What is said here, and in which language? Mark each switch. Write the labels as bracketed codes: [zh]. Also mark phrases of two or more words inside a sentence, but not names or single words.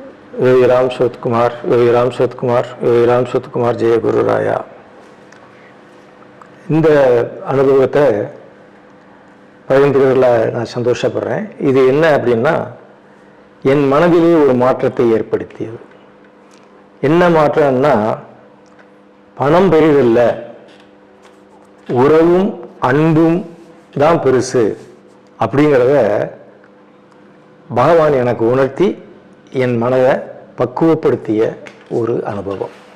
[sa] योगी राम सूरत्कुमार, योगी राम सूरत्कुमार, योगी राम सूरत्कुमार जय गुरुराया. [ta] இந்த அனுபவத்தை பகிர்ந்துக்கிறதுல நான் சந்தோஷப்படுறேன். இது என்ன அப்படின்னா, என் மனதிலே ஒரு மாற்றத்தை ஏற்படுத்தியது. என்ன மாற்றம்னா, பணம் பெரிதில்ல, உறவும் அன்பும் தான் பெருசு அப்படிங்கிறத பகவான் எனக்கு உணர்த்தி என் மனதை பக்குவப்படுத்திய ஒரு அனுபவம்.